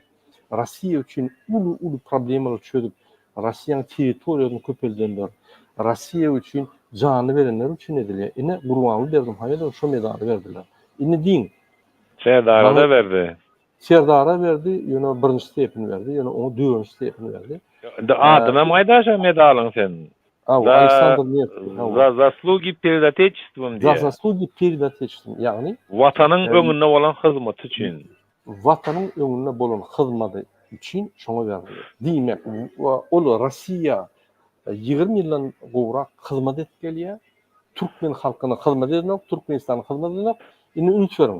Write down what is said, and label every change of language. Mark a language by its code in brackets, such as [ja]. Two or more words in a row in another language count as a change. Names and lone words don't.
[tk] Rossiýa üçin uly problemler çözüp Rossiýanyň territoriýasyny köpeldenler. Rossiýa üçin jany berenler üçin edilýär. Ine Gurbanuly Berdimuhammedow şo medany berdiler. Ine diň Serdara da berdi. Serdara berdi, ýöne 1-nji stepeni berdi, ýöne oňa 4-nji stepeni berdi. Adyna maýdaşa medalyň sen. [ru] Александр Невский. За заслуги перед Отечеством За [tk] diye. [ru] заслуги перед Отечеством. [tk] Yani Watanyň öňünde bolan hyzmaty üçin. Watanyň öňünde bolan hyzmaty üçin şoňa berdi. Diýmek, ol Rossiýa 20 ýyldan gowrak hyzmat edip gelýär. Türkmen halkyna hyzmat edip, Türkmenistanyň hyzmat edip, indi ünçüriň.